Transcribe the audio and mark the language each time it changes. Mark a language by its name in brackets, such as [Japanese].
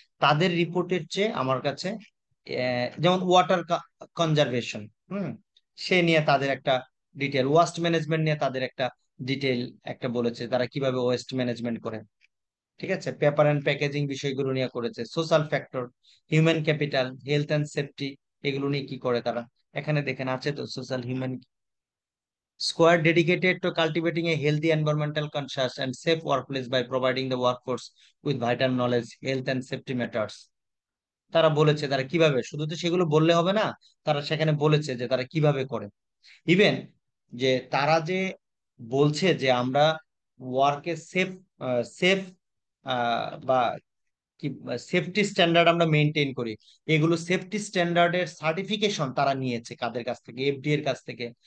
[Bangla] তাদের রিপোর্টের চেয়ে আমার কাছে যেমন ওয়াটার কনজারভেশন, সে নিয়ে তাদের একটা ডিটেল, ওয়েস্ট ম্যানেজমেন্ট নিয়ে তাদের একটা ডিটেল একটা বলেছে, তারা কিভাবে ওয়েস্ট ম্যানেজমেন্ট করে। ঠিক আছে, পেপার অ্যান্ড প্যাকেজিং বিষয়গুলো নিয়ে করেছে। Social factor, human capital, health and safety, এগুলো নিয়ে কি করে তারা, এখানে দেখেন আছে তো, social human [English] squad dedicated to cultivating a healthy, environmental conscious and safe workplace by providing the workforce with vital knowledge, health and safety matters. [Bangla] তারা বলেছে তারা কিভাবে, শুধু তো সেগুলো বললে হবে না, তারা সেখানে বলেছে যে তারা কিভাবে করে। ইভেন যে তারা যে বলছে যে আমরা ওয়ার্কে সেফ সেফ বা কি সেফটি স্ট্যান্ডার্ড আমরা মেনটেন করি, এগুলো সেফটি স্ট্যান্ডার্ডের সার্টিফিকেশন তারা নিয়েছে কাদের কাছ থেকে? এফডি এর কাছ থেকে।